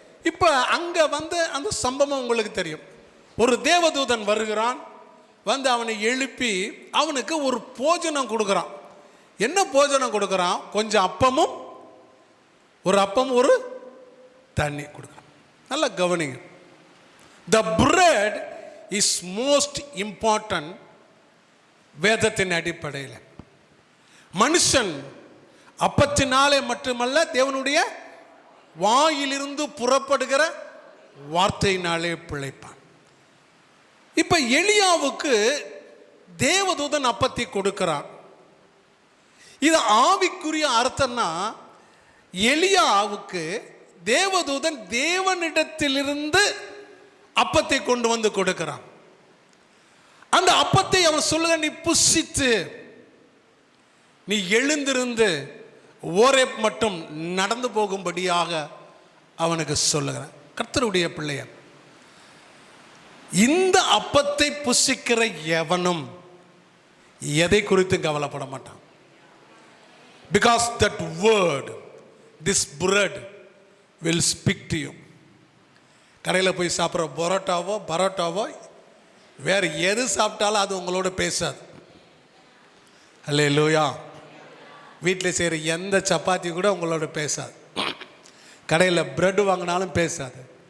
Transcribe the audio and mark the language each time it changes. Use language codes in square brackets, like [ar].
[ta] இப்ப அங்க வந்து அந்த சம்பவம் உங்களுக்கு தெரியும். ஒரு தேவதூதன் வருகிறான், வந்து அவனை எழுப்பி அவனுக்கு ஒரு போஜனம் கொடுக்குறான். என்ன போஜனம் கொடுக்குறான்? கொஞ்சம் அப்பமும் ஒரு தண்ணி கொடுக்குறான். நல்லா கவனிங்க. [en] The bread is most important. [ta] வேதத்தின் அடிப்படையில் மனுஷன் அப்பத்தினாலே மட்டுமல்ல, தேவனுடைய வாயிலிருந்து புறப்படுகிற வார்த்தையினாலே பிழைப்பான். இப்ப எலியாவுக்கு தேவதூதன் அப்பத்தை கொடுக்கிறான். இது ஆவிக்குரிய அர்த்தம்னா, எலியாவுக்கு தேவதூதன் தேவனிடத்திலிருந்து அப்பத்தை கொண்டு வந்து கொடுக்கிறான். அந்த அப்பத்தை அவன் சொல்லுங்க, நீ புசித்து நீ எழுந்திருந்து ஓரேப் மட்டும் நடந்து போகும்படியாக அவனுக்கு சொல்லுகிறான். கர்த்தருடைய பிள்ளைய, இந்த அப்பத்தை புசிக்கிற எவனும் எதை குறித்து கவலைப்பட மாட்டான். [en] Because that word, this bread will speak to you. [ta] கடையில் போய் சாப்பிட்ற பரோட்டாவோ வேறு எது சாப்பிட்டாலும் அது உங்களோட பேசாது. அல்லேலூயா. வீட்டில் செய்கிற எந்த சப்பாத்தி கூட உங்களோட பேசாது. கடையில் பிரெட் வாங்கினாலும் பேசாது.